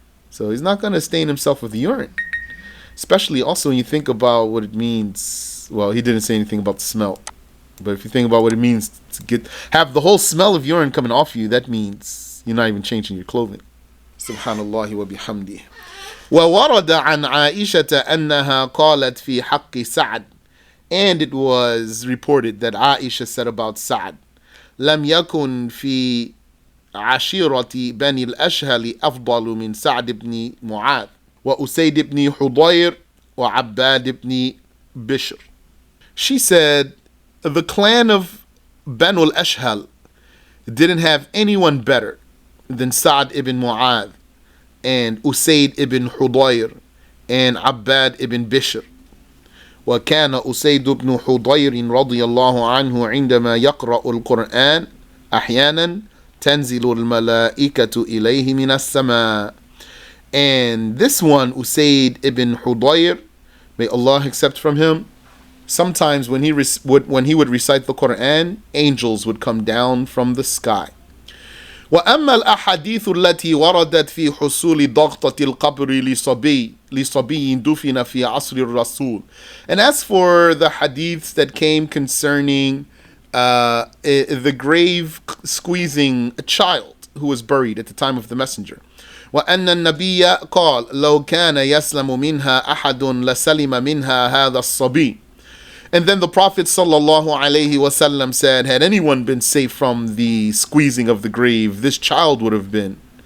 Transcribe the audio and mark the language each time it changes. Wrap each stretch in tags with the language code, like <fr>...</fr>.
<en>So he's not going to stain himself with urine. Especially also when you think about what it means. Well, he didn't say anything about the smell. But if you think about what it means to have the whole smell of urine coming off you, that means you're not even changing your clothing.</en> <ar>Subhanallah wa bihamdih. وورد عن عائشة أنها قالت في حق سعد.</ar> <en>And it was reported that Aisha said about Sa'd,</en> <ar>لم يكن في عشيرة بني الأشهل أفضل من سعد بن معاذ وأسيد بن حضير وعباد بن بشر.</ar> <en>She said, the clan of Banu al-Ashhal didn't have anyone better than Sa'd ibn Mu'adh and Usayd ibn Hudayr and Abbad ibn Bishr.</en> <ar>وكان أسيد بن حضير رضي الله عنه عندما يقرأ القرآن أحيانا تنزل الملائكة إليه من السماء.</ar> <en>And this one, Usayd ibn Hudayr, may Allah accept from him, sometimes when he would recite the Quran, angels would come down from the sky.</en> <ar>وأما الأحاديث التي وردت في حصول ضغطة القبر لصبي دفن في عصر الرسول.</ar> <en>And as for the hadiths that came concerning the grave squeezing a child who was buried at the time of the messenger.</en> <ar>وأن النبي قال لو كان يسلم منها أحد لسلم منها هذا الصبي.</ar> <en>And then the Prophet ﷺ said, had anyone been safe from the squeezing of the grave, this child would have been.</en>